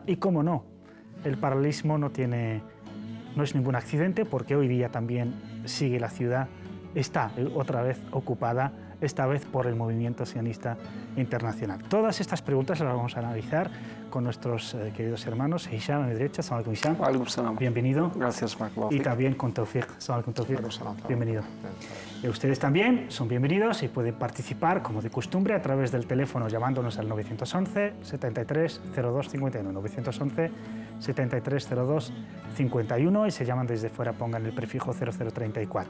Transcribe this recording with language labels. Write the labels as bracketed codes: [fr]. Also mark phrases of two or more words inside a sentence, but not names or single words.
[es] Y cómo no, el paralelismo no es ningún accidente, porque hoy día también sigue la ciudad, está otra vez ocupada, esta vez por el movimiento sionista internacional. Todas estas preguntas las vamos a analizar con nuestros queridos hermanos. Hisham, a mi derecha. [ar] سلام عليكم, Hisham. [es] Bienvenido. Gracias, Mark. Y también con Tawfiq. [ar] سلام عليكم, [es] Tawfiq. Bienvenido. Ustedes también son bienvenidos y pueden participar, como de costumbre, a través del teléfono llamándonos al 911 73 02 51. 911 73 02 51 y se llaman desde fuera, pongan el prefijo 0034.